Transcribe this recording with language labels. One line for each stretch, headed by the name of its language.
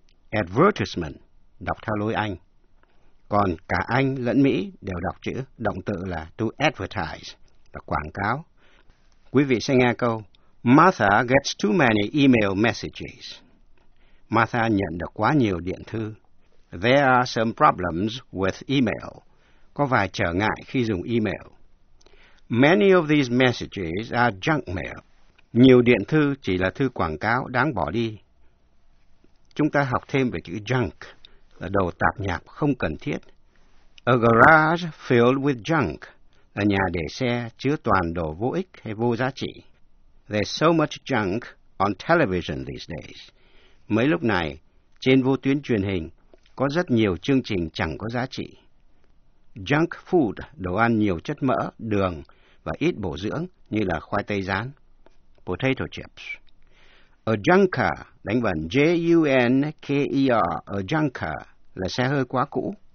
Vietnamese: Advertisement, đọc theo lối Anh. Còn cả Anh lẫn Mỹ đều đọc chữ động từ là to advertise, là quảng cáo. Quý vị sẽ nghe câu,
English: Martha gets too many email messages.
Vietnamese: Martha nhận được quá nhiều điện thư.
English: There are some problems with email.
Vietnamese: Có vài trở ngại khi dùng email.
English: Many of these messages are junk mail.
Vietnamese: Nhiều điện thư chỉ là thư quảng cáo đáng bỏ đi. Chúng ta học thêm về chữ junk, là đồ tạp nhạp không cần thiết.
English: A garage filled with junk,
Vietnamese: là nhà để xe chứa toàn đồ vô ích hay vô giá trị.
English: There's so much junk on television these days.
Vietnamese: Mấy lúc này, trên vô tuyến truyền hình, có rất nhiều chương trình chẳng có giá trị. Junk food, đồ ăn nhiều chất mỡ, đường và ít bổ dưỡng như là khoai tây rán.
English: Potato chips.
Vietnamese: A junker, đánh vần J-U-N-K-E-R, a junker, là xe hơi quá cũ.